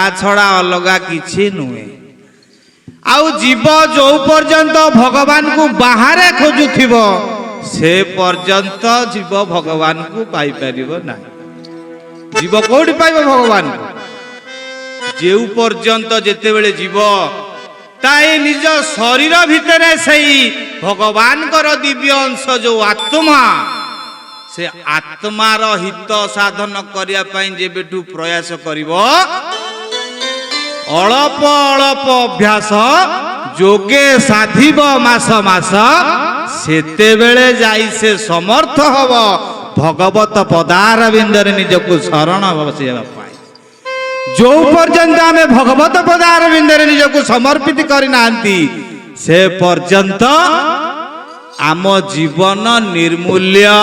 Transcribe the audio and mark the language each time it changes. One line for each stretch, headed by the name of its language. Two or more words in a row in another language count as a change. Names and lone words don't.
Odia: ଛଡ଼ା ଅଲଗା କିଛି ନୁହେଁ ଆଉ ଜୀବ ଯେ ପର୍ଯ୍ୟନ୍ତ ଭଗବାନ କୁ ବାହାର ଖୋଜୁଥିବ ସେ ପର୍ଯ୍ୟନ୍ତ ଜୀବ ଭଗବାନ କୁ ପାଇ ପାରିବ ନା ଜୀବ କେଉଁଠି ପାଇବ ଭଗବାନ କୁ ଯେଉଁ ପର୍ଯ୍ୟନ୍ତ ଯେତେ ବେଳେ ଜୀବ ତାଇ ନିଜ ଶରୀର ଭିତରେ ସହି ଭଗବାନ କର ଦିବ୍ୟ ଅଂଶ ଯେ ଆତ୍ମା ସେ ଆତ୍ମାର ହିତ ସାଧନ କରିଆ ପାଇ ଯେବେଠୁ ପ୍ରୟାସ କରିବ ଅଳ୍ପ ଅଳ୍ପ ଅଭ୍ୟାସ ଯୋଗେ ସାଧିବ ମାସ ମାସ ସେତେ ବେଳେ ଯାଇ ସେ ସମର୍ଥ ହେବ ଭଗବତ ପଦାର ବିନ୍ଦରେ ନିଜକୁ ଶରଣ ବସିଆ ପାଏ ଯେ ପର୍ଯ୍ୟନ୍ତ ଆମେ ଭଗବତ ପଦାର ବିନ୍ଦରେ ନିଜକୁ ସମର୍ପିତ କରି ନାହାନ୍ତି ସେ ପର୍ଯ୍ୟନ୍ତ ଆମ ଜୀବନ ନିର୍ମୂଲ୍ୟ